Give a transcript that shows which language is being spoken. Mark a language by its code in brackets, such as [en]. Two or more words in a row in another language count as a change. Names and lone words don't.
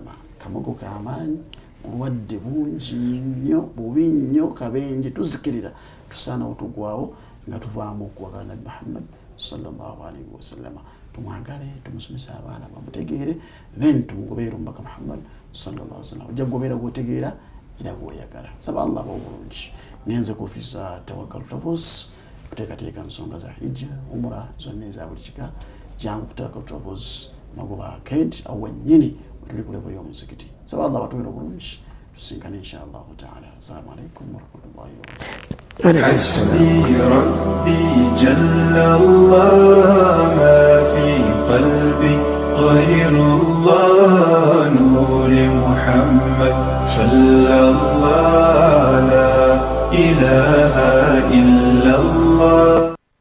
[lg] Kamogo k'amaanyi, obulwadde bungi nnyo, bubi nnyo, kabenje, tuzikirira tusaana otugwawo nga tuvaamu okuwagala Nabi Muhammad [ar] صلى الله عليه وسلم. [lg] Tumwagale, tumusomesa abaana bamutegeere, then tumugobeera omubaka Muhammad [ar] صلى الله عليه وسلم. [lg] Ojja kugobeera gw'otegeera era gw'oyagala. Saba Allah obulungi. Ngenze ku office Tawakal Travels kuteekateeka nsonga za hijja, umra, zonna eza buli kika. Jangu Tawakal Travels magoba arcade awo wennyini tuli ku level y'omuzikiti. Saba Allah batuwere obulungi. Tusinkane [ar] إن شاء الله تعالى. السلام عليكم ورحمة الله وبركاته. حسبي ربي جل الله ما في قلبي غير الله نور محمد صلى الله لا إله إلا الله.